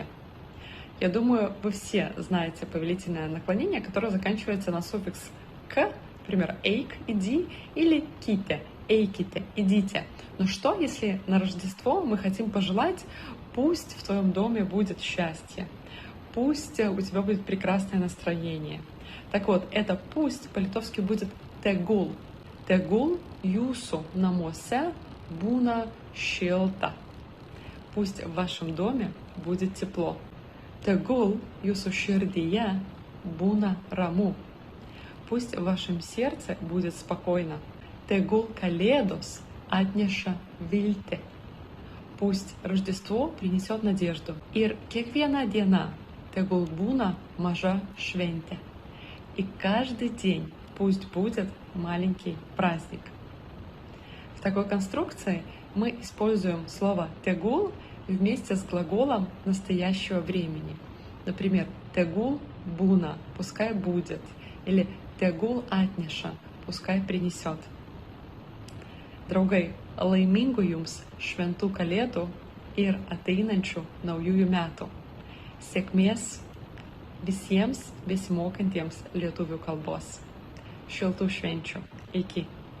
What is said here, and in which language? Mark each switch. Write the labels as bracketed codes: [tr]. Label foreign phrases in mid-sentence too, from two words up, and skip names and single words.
[ru] Я думаю, вы все знаете повелительное наклонение, которое заканчивается на суффикс «к», например, «эйк» — «иди» или «ките» — «эйките» — «идите». Но что, если на Рождество мы хотим пожелать «пусть в твоем доме будет счастье», «пусть у тебя будет прекрасное настроение»? Так вот, это «пусть» по-литовски будет «тегул». [lt] «Тегул jūsu namuose būna šilta». [ru] Пусть в вашем доме будет тепло. [lt] «Tegul jūsu širdyje būna ramu». [ru] Пусть в вашем сердце будет спокойно. [lt] «Tegul kalėdos atneša viltį». [ru] Пусть Рождество принесет надежду. [lt] «Ir kiekviena diena tegul būna maža šventė». [ru] И каждый день пусть будет маленький праздник. В такой конструкции мы используем слово «tegul» вместе с глаголом настоящего времени. Например, [lt] «tegul būna» — [ru] «пускай будет», или [lt] «tegul atneša» — [ru] «пускай принесет». [lt] Draugai, laimingų jums šventų kalėdų ir ateinančių naujųjų metų. Sėkmės visiems besimokantiems lietuvių kalbos. Šiltų švenčių. Iki.